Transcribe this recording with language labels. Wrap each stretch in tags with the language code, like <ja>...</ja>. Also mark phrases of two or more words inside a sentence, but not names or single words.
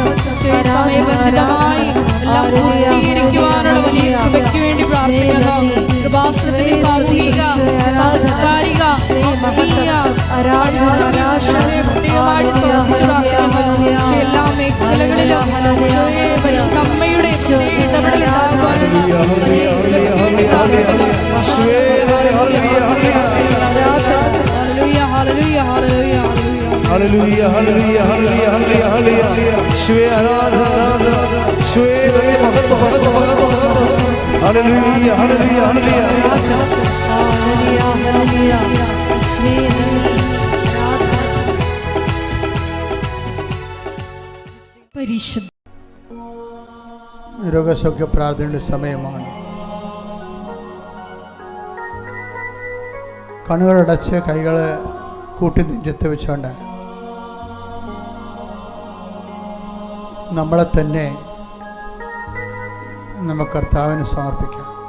<ml>സമയബന്ധിതമായി എല്ലാം പൂർത്തീകരിക്കുവാനുള്ള വലിയ കൃപയ്ക്ക് വേണ്ടി പ്രാർത്ഥിക്കുന്നു. കൃപാസനത്തിന്റെ സാമൂഹിക, സാംസ്കാരിക, ആത്മീയ പ്രത്യേകമായിട്ട് സമർപ്പിച്ചു പ്രാർത്ഥിക്കുന്നു. എല്ലാ മേഖലകളിലും പരിശുദ്ധ അമ്മയുടെ ഇടപെടൽ ഉണ്ടാകുവാനുള്ള Hallelujah, hallelujah, hallelujah, hallelujah, hallelujah. Shwe aradhana, shwe nani bhagat, bhagat, bhagat, bhagat. Hallelujah, hallelujah, hallelujah. Hallelujah, hallelujah. Shwe പരിശുദ്ധ രോഗസൗഖ്യ പ്രാർത്ഥനയുടെ സമയമാണ്. കണ്ണുകളടച്ച് കൈകൾ കൂട്ടി നെഞ്ചത്ത് വെച്ചുകൊണ്ട് നമ്മളെ തന്നെ നമുക്ക് കർത്താവിന് സമർപ്പിക്കാം.</ml>